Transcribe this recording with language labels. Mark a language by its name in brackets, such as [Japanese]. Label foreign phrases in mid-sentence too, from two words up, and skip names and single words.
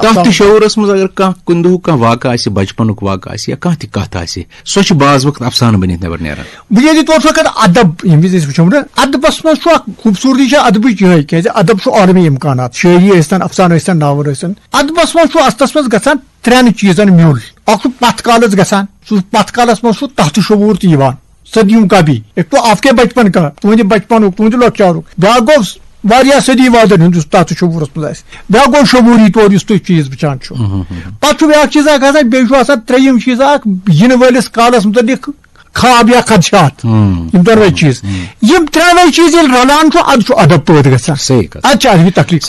[Kashmiri] تتھ تہِ شعوٗرس منٛز اگر کانٛہہ کُنہِ دۄہُک کانٛہہ واقعہٕ آسہِ بچپنُک واقعہٕ آسہِ یا کانٛہہ تہِ کتھ آسہِ سۄ چھِ بعض وقت افسانہٕ بٔنِتھ نٮ۪بر نیران بُنیٲدی طور چھُ اگر ادب ییٚمہِ وِزِ أسۍ وٕچھو نا ادبس منٛز چھُ اکھ خوٗبصوٗرتی چھِ ادبٕچ یِہے کیازِ ادب چھُ عالمی امکانات شٲعری ٲسۍتن افسانہٕ ٲسۍتن ناول ٲسۍتن ادبس منٛز چھُ اصلس منٛز گژھان ترٛٮ۪ن چیٖزن میوٗل اکھ چھُ پتھ کالس گژھان سُہ پتھ کالس منٛز چھُ تحت شعوٗر تہِ یِوان [Urdu] صدیوں کا بھی ایک تو آپ کے بچپن کا [Kashmiri] تُہنٛدِ بچپنُک تُہنٛدِ لۄکچارُک بیاکھ گوٚو واریاہ صدی وادن ہُنٛد یُس تتھ شعوٗرس منٛز آسہِ بیاکھ گوٚو شعوٗری طور یُس تُہۍ چیٖز وٕچھان چھُو پتہٕ چھُ بیاکھ چیٖز اکھ آسان بیٚیہِ چھُ آسان ترٛیٚیِم چیٖز اکھ یِنہٕ وٲلِس کالس مُتعلق خواب یا خدشات یِم دۄنوے چیٖز یِم ترٛٮ۪نوے چیٖز ییٚلہِ رلان چھُ اَدٕ چھُ ادب پٲدٕ گژھان ادٕ چھِ ادبی تخلیٖق